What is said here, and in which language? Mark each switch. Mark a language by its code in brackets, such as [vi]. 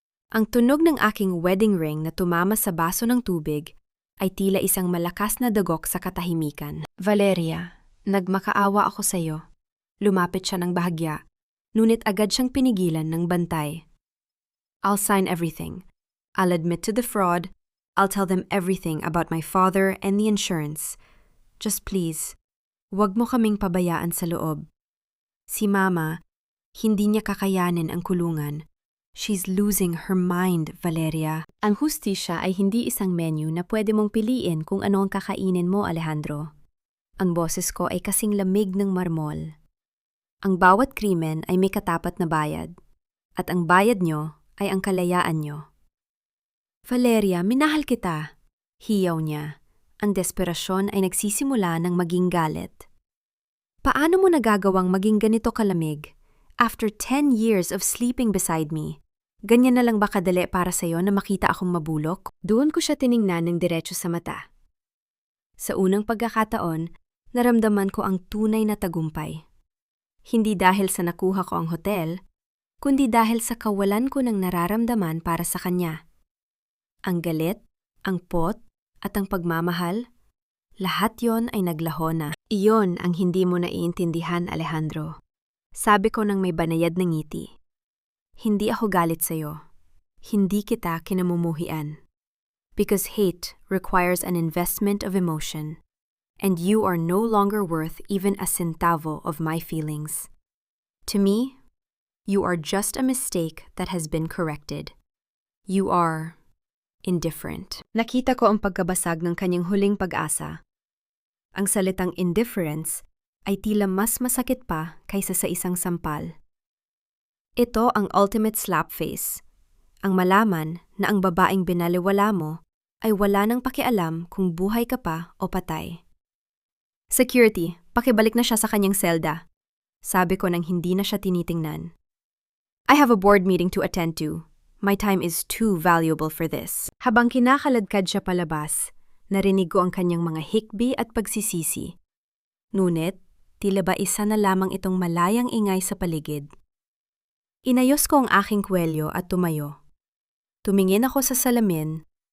[tl] Ang tunog ng aking wedding ring na tumama sa baso ng tubig ay tila isang malakas na dagok sa katahimikan. Valeria, nagmakaawa ako sa iyo. Lumapit siya ng bahagya, ngunit agad siyang pinigilan ng bantay. [en] I'll sign everything. I'll admit to the fraud. I'll tell them everything about my father and the insurance. Just please, [tl] huwag mo kaming pabayaan sa loob. Si Mama, hindi niya kakayanin ang kulungan. [en] She's losing her mind, Valeria. [tl] Ang hustisya ay hindi isang menu na pwede mong piliin kung ano ang kakainin mo, Alejandro. Ang boses ko ay kasing lamig ng marmol. Ang bawat krimen ay may katapat na bayad. At ang bayad nyo ay ang kalayaan nyo. Valeria, minahal kita. Hiyaw niya. Ang desperasyon ay nagsisimula ng maging galit. Paano mo nagagawang maging ganito kalamig? [en] After 10 years of sleeping beside me, [tl] ganyan na lang ba kadali para sa'yo na makita akong mabulok? Doon ko siya tiningnan ng diretso sa mata. Sa unang pagkakataon, naramdaman ko ang tunay na tagumpay. Hindi dahil sa nakuha ko ang hotel, kundi dahil sa kawalan ko ng nararamdaman para sa kanya. Ang galit, ang pot, at ang pagmamahal, Lahat yon ay naglaho na. Iyon ang hindi mo naiintindihan, Alejandro. Sabi ko nang may banayad na ngiti. Hindi ako galit sa'yo. Hindi kita kinamumuhian. [en] Because hate requires an investment of emotion, and you are no longer worth even a centavo of my feelings. To me, you are just a mistake that has been corrected. You are indifferent. [tl] Nakita ko ang pagkabasag ng kanyang huling pag-asa. Ang salitang indifference ay tila mas masakit pa kaysa sa isang sampal. Ito ang ultimate slap face. Ang malaman na ang babaeng binaliwala mo ay wala nang pakialam kung buhay ka pa o patay. Security, pakibalik na siya sa kanyang selda. Sabi ko nang hindi na siya tinitingnan. [en] I have a board meeting to attend to. My time is too valuable for this. [tl] Habang kinakaladkad siya palabas, narinig ko ang kanyang mga hikbi at pagsisisi. Ngunit, tila ba isa na lamang itong malayang ingay sa paligid. Inayos ko ang aking kwelyo at tumayo. Tumingin ako sa salamin.